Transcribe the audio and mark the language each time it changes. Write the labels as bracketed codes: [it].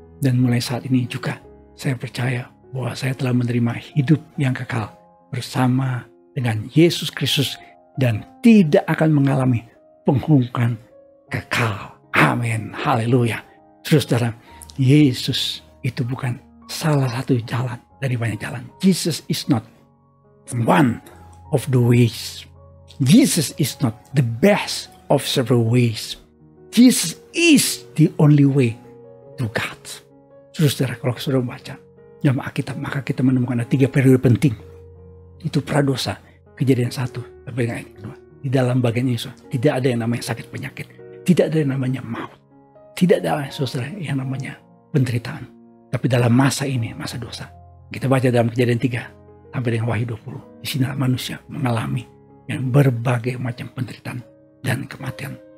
[id] Dan mulai saat ini juga saya percaya bahwa saya telah menerima hidup yang kekal bersama dengan Yesus Kristus dan tidak akan mengalami penghulukan kekal. Amin. Haleluya. Saudara, Yesus itu bukan salah satu jalan dari banyak jalan. [en] Jesus is not one of the ways. Jesus is not the best of several ways. Jesus is the only way to God. [id] Saudara, kalau saudara baca dalam Alkitab, maka kita menemukan ada 3 periode penting. Itu pradosa, kejadian 1, sampai dengan yang kedua. Di dalam bagian Yesus tidak ada yang namanya sakit penyakit, tidak ada yang namanya maut, tidak ada saudara yang namanya penderitaan. Tapi dalam masa ini, masa dosa, kita baca dalam kejadian 3 sampai dengan Wahyu 20, di sini manusia mengalami yang berbagai macam penderitaan dan kematian.